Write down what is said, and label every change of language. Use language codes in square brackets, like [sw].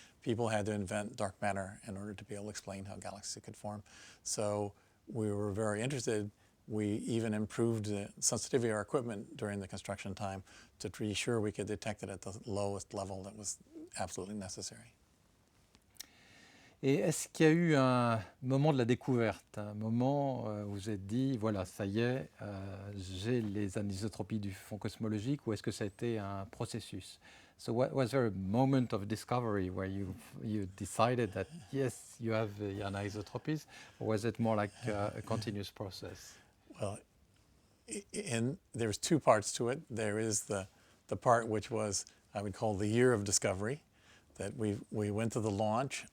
[en] People had to invent dark matter in order to be able to explain how galaxies could form. So we were very interested. We even improved the sensitivity of our equipment during the construction time to be sure we could detect it at the lowest level that was absolutely necessary. [fr] Et est-ce qu'il y a eu un moment de la découverte, un moment où vous vous êtes dit, voilà, ça y est, j'ai les anisotropies du fond cosmologique, ou est-ce que ça a été un processus? [en] So was there a moment of discovery where you decided that, yes, you have the anisotropies, or was it more like a continuous process? Well, there's two parts to it. There is the part which was, I would call the year of discovery, that we went to the launch.